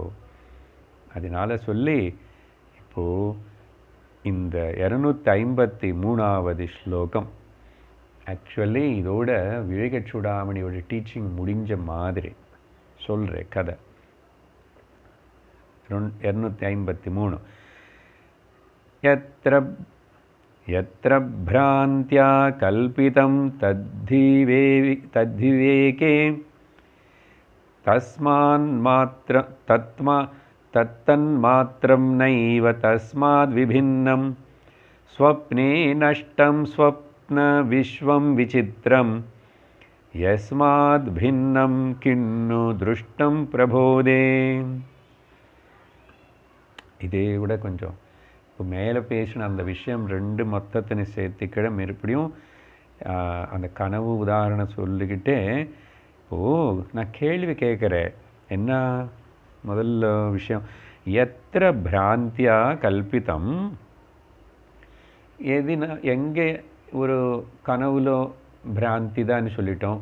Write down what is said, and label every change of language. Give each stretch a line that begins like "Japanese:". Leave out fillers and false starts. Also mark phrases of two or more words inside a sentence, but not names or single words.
Tamil: அதனால் சொல்லி இப்போது இந்த 253வது ஸ்லோகம் ஆக்சுவலி இதோட விவேக சூடாமணியோட டீச்சிங் முடிஞ்ச மாதிரி சொல்கிற கதை.
Sanskrit: 253 यत्र भ्रान्त्या कल्पितं तद्विवेके तत्तन्मात्रं नैव तस्माद्विभिन्नं स्वप्ने नष्टं स्वप्नविश्वं विचित्रं यस्माद्भिन्नं किन्नु दृष्टं प्रबोधे.
Tamil: இதே விட கொஞ்சம் இப்போ மேலே பேசின அந்த விஷயம் ரெண்டு மொத்தத்தினை சேர்த்துக்கிட மறுபடியும் அந்த கனவு உதாரணம் சொல்லிக்கிட்டே இப்போது நான் கேள்வி கேட்குறேன். என்ன முதல்ல விஷயம்,
Sanskrit: यत्र भ्रान्त्या कल्पितम्,
Tamil: எங்கே ஒரு கனவுலோ భ్రాంతి தான் சொல்லிட்டோம்.